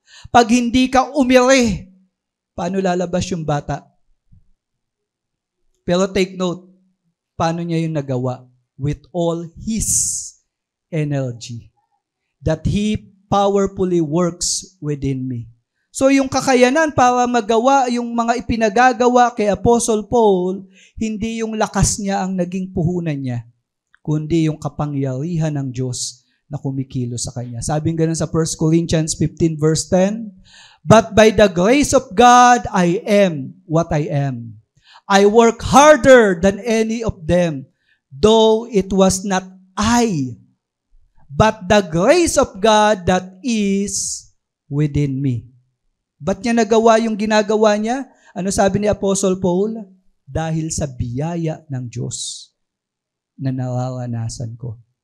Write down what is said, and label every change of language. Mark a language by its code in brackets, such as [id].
[tl] Pag hindi ka umiri, paano lalabas yung bata? Pero take note, Paano niya yung nagawa? With all His energy. [en] That He powerfully works within me. [tl] So yung kakayanan para magawa yung mga ipinagagawa kay Apostle Paul, hindi yung lakas niya ang naging puhunan niya, kundi yung kapangyarihan ng Diyos na kumikilos sa kanya. [en] Sabi nga sa 1 Corinthians 15 verse 10, "But by the grace of God, I am what I am. I work harder than any of them, though it was not I, but the grace of God that is within me." [tl] Ba't niya nagawa yung ginagawa niya? Ano sabi ni Apostle Paul? Dahil sa biyaya ng Diyos na nararanasan ko.